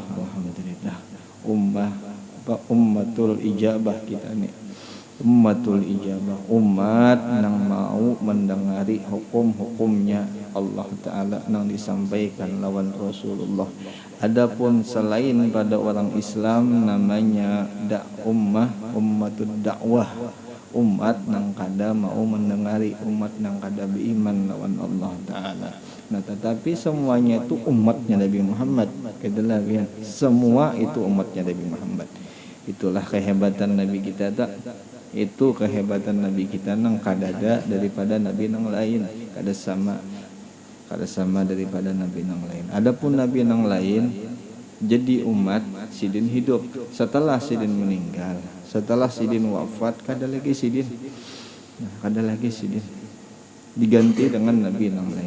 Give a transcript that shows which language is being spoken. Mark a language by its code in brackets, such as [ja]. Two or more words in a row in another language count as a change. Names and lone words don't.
[bjn] Alhamdulillah, [ar] أمة الإجابة [bjn] kita nih, [ar] أمة الإجابة, [bjn] umat yang mau mendengari hukum-hukumnya Allah Ta'ala yang disampaikan lawan Rasulullah. Adapun selain pada orang Islam namanya [ar] أمة الدعوة, [bjn] umat yang kada mau mendengari, umat yang kada beriman lawan Allah Ta'ala. [id] Nah, tetapi semuanya itu umatnya Nabi Muhammad. [bjn] Kedelah ya, semua itu umatnya Nabi Muhammad. Itulah kehebatan Nabi kita tak. Itu kehebatan Nabi kita nang kada ada daripada Nabi nang lain, kada sama daripada Nabi nang lain. Adapun Nabi nang lain jadi umat sidin hidup, setelah sidin meninggal, setelah sidin wafat, kada lagi sidin, kada lagi sidin, diganti dengan Nabi nang lain.